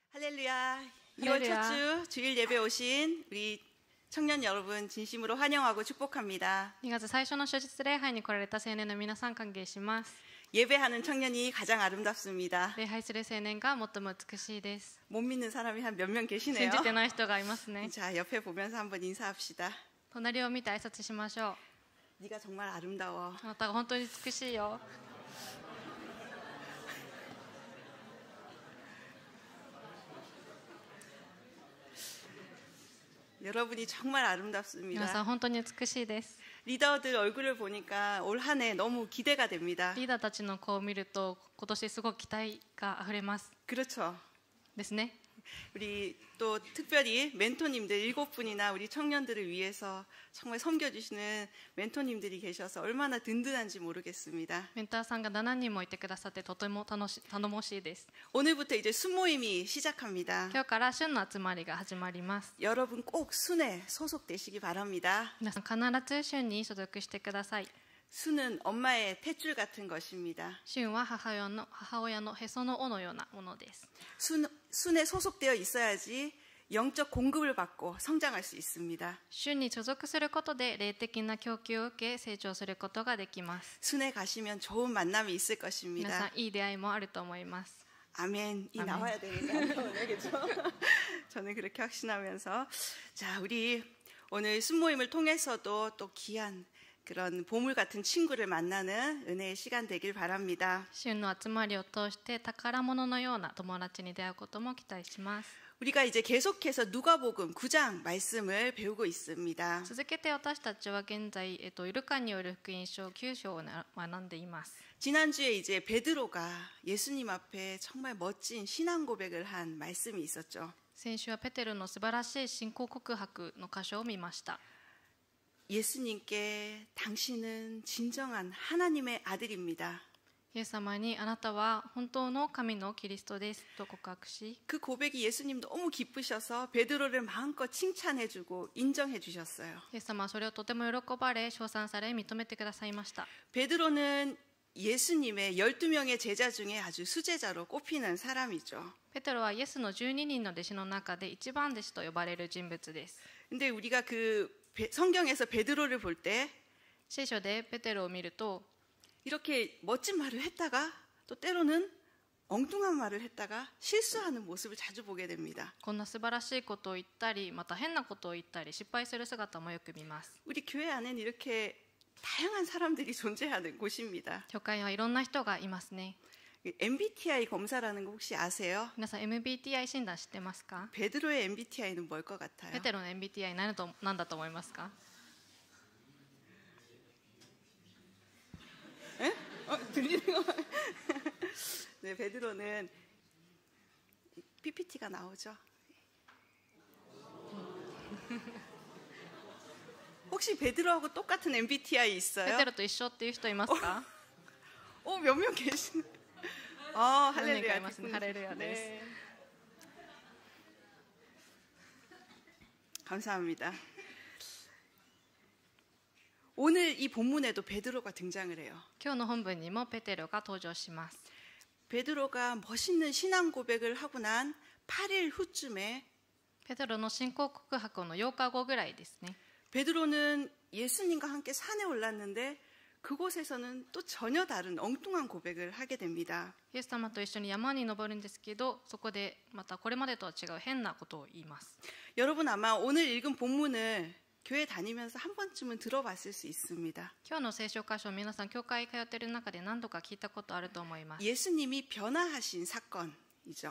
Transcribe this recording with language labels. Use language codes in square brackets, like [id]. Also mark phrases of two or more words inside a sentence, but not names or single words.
[ko] 할렐루야. 2월 첫 주 주일 예배 오신 우리 청년 여러분 진심으로 환영하고 축복합니다. [ja] 2 月最初の初日礼拝に来られた青年の皆さん歓迎します。 [ko] 예배하는 청년이 가장 아름답습니다. [ja] 礼拝する青年が最も美しいです。 [ko] 못 믿는 사람이 한 몇 명 [ja] 信 [ko] 계시네요. [ja] じてない人がいますね。 [ko] 자, 옆에 보면서 한번 인사합시다. [ja] 隣を見て挨拶しましょう。 [ko] 네가 정말 아름다워. [ja] あなたが本当に美しいよ。 [ko] 여러분이 정말 [ja] 皆さん [ko] 아름답습니다. [ja] 本当に美しいです。 [ko] 리더들 얼굴을 보니까 올 한 해 너무 기대가 됩니다. [ja] リーダーたちの顔を見ると今年すごく期待があふれます。 [ko] 그렇죠. [ja] ですね。 [ko] 우리 또 특별히 멘토님들 7분이나 우리 청년들을 위해서 정말 섬겨주시는 멘토님들이 계셔서 얼마나 든든한지 모르겠습니다. [ja] メンターさんが7人もいてくださってとても頼もしいです。 [ko] 오늘부터 이제 순모임이 시작합니다. [ja] 今日から旬の集まりが始まります。 [ko] 여러분 꼭 순에 소속되시기 바랍니다. [ja] 皆さん必ず旬に所属してください。 [ko] 순은 엄마의 탯줄 같은 것입니다. [ja] 旬は母親のへその緒のようなものです。 [ko] 순에 소속되어 있어야지 영적 공급을 받고 성장할 수 있습니다. [ja] 旬に所属することで霊的な供給を受け成長することができます。 [ko] 순에 가시면 좋은 만남이 있을 [ja] 皆さ [ko] 것입니다. [ja] んいい出会いもあると思います。 [ko] 아멘이 아멘. 나와야 되니까요. 오늘 그렇죠? 저는 그렇게 확신하면서 자, 우리 오늘 순모임을 통해서도 또 귀한 그런 보물 같은 친구를 만나는 은혜의 시간 되길 바랍니다. [ja] 旬の集まりを通して宝物のような友達に出会うことも期待します。 [ko] 우리가 이제 계속해서 누가복음 9장 말씀을 배우고 있습니다. [ja] 続けて私たちは現在、イルカによる福音書9章を学んでいます。 [ko] 지난주에 이제 베드로가 예수님 앞에 정말 멋진 신앙 고백을 한 말씀이 있었죠. [ja] 先週はペテロの素晴らしい信仰告白の箇所を見ました。 [ko] 예수님께 당신은 진정한 하나님의 아들입니다. [ja] イエス様にあなたは本当の神のキリストですと告白し、 [ko] 그 고백이 예수님 너무 기쁘셔서 베드로를 마음껏 칭찬해주고 인정해주셨어요. [ja] イエス様はそれをとても喜ばれ、称賛され、認めてくださいました。 [ko] 베드로는 예수님의 12명의 제자 중에 아주 수제자로 꼽히는 사람이죠. [ja] ペテロはイエスの12人の弟子の中で一番弟子と呼ばれる人物です。 [ko] 근데 우리가 그 성경에서 베드로를 볼 때 [ja] 聖書でペテロを見ると、 [ko] 이렇게 멋진 말을 했다가 또 때로는 엉뚱한 말을 했다가 실수하는 모습을 자주 보게 됩니다. [ja] こんな素晴らしいことを言ったり、また変なことを言ったり、失敗する姿もよく見ます。 [ko] 우리 교회 안에는 이렇게 다양한 사람들이 존재하는 곳입니다. [ja] 教会にはいろんな人がいますね。 [ko] MBTI 검사라는 거 혹시 아세요? [ja] 皆さん MBTI 診断知ってますか？ [ko] 베드로의 MBTI는 뭘 것 같아요? [ja] ペテロの MBTI 何だと思いますか？ [ko] 에? 들리는 거? 네, 베드로는 PPT가 나오죠. 혹시 베드로하고 똑같은 MBTI [ja] ペ [ko] 있어요? [ja] テロと一緒っていう人いますか？ [ko] 몇 명 계시네. [ja] 何人か [ko] 할렐루야. [ja] いますね。ハレルヤです。 [ko] 네. 감사합니다. 오늘 이 본문에도 베드로가 등장을 해요. [ja] 今日の本文にもペテロが登場します。 [ko] 베드로가 멋있는 신앙 고백을 하고 난 8일 후쯤에 [ja] ペテロの信仰告白の8日後ぐらいですね。 [ko] 베드로는 예수님과 함께 산에 올랐는데 그곳에서는 또 전혀 다른 엉뚱한 고백을 하게 됩니다. [ja] イエス様と一緒に山に登るんですけど、そこでまたこれまでとは違う変なことを言います。 [ko] 여러분 아마 오늘 읽은 본문을 교회 다니면서 한 번쯤은 들어봤을 수 있습니다. [ja] 今日の聖書箇所を皆さん教会通っている中で何度か聞いたことあると思います。 [ko] 예수님이 변화하신 사건이죠.